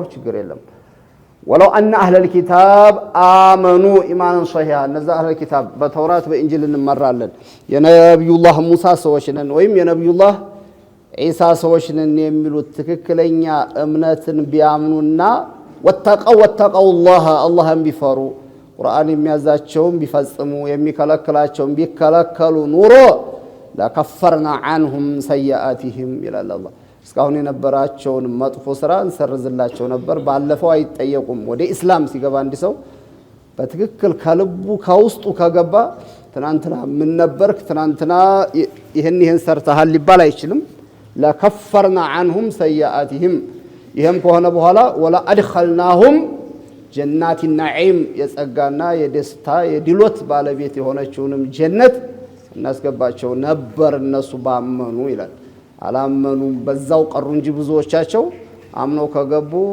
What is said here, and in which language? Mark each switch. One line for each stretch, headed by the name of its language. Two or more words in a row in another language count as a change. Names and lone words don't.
Amharic: ችግር የለም።
Arabic: ولو أن أهل الكتاب آمنوا
Amharic: ኢማንን ሶሂሃ እነዛ
Arabic: أهل الكتاب
Amharic: በተውራት በእንጂል እንመራለን የነብዩላህ ሙሳ ሰዎች ነን ወይም የነብዩላህ ኢሳ ሰዎች ነን የሚሉት ትክክለኛ እምነትን ቢያምኑና ወተቀውላህ አላህን ቢፈሩ ቁርአን የሚያዛቸውን ቢፈጽሙ የሚከለክላቸውን ቢከለከሉ ኑሮ
Arabic: لكفرنا عنهم سيئاتهم
Amharic: ይላል አላህ። እስካሁን የነበራቸውን መጥፎ ስራ እንሰርዝላቸው ነበር። ባለፈው አይጠየቁም። ወደ ኢስላም ሲገባ አንድ ሰው በትክክል ከልቡ ከውስጡ ከገባ ትናንትና ምን ነበርክ፣ ትናንትና ይሄን ሰርተሃል ሊባል አይችልም።
Arabic: لكفرنا عنهم سيئاتهم
Amharic: ይሄም ከሆነ በኋላ
Arabic: ولأدخلناهم جنات النعيم
Amharic: የጸጋና የደስታ የድሎት ባለቤት የሆነችውንም ጀነት እናስገባቸው ነበር እነሱ ባመኑ ይላል። አላመኑም በዛው ቀሩ እንጂ ብዙዎቻቸው አምነው ከገቡ